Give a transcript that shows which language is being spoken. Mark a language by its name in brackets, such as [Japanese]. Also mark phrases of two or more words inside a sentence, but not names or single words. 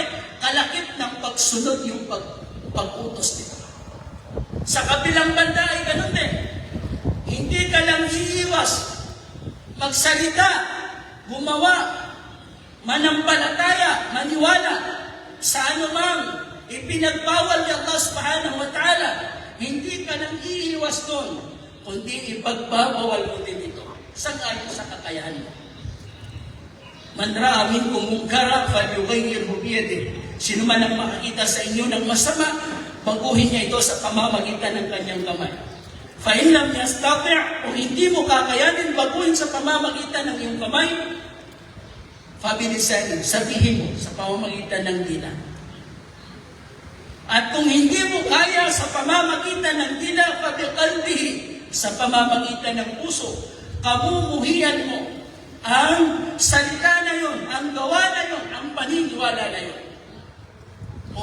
[Filipino] Kalakip ng pagsunod yung pag-utos nito. Sa kabilang banda ay ganun din. Hindi ka lang iiwas, magsalita, gumawa, manampalataya, maniwala sa anumang ipinagbawal ni Allah [Arabic] سبحانه وتعالى. [Filipino] Hindi ka lang iiwas doon, kundi ipagbabawal mo din ito. Sang-ayon sa kakayahan mo. [Arabic] من رأى منكم منكرا فليغيره بيده. [Filipino] Sino man ang makakita sa inyo ng masama, baguhin niya ito sa pamamagitan ng kanyang kamay. [Arabic] فإن لم يستطع', [Filipino] kung hindi mo kakayanin baguhin sa pamamagitan ng iyong kamay, [Arabic] فبلسانه, [Filipino] sabihin mo sa pamamagitan ng dila. At kung hindi mo kaya sa pamamagitan ng dila, [Arabic] فبقلبه, [Filipino] sa pamamagitan ng puso, kamumuhian mo ang salita na yun, ang gawa na yun, ang paniniwala na yun.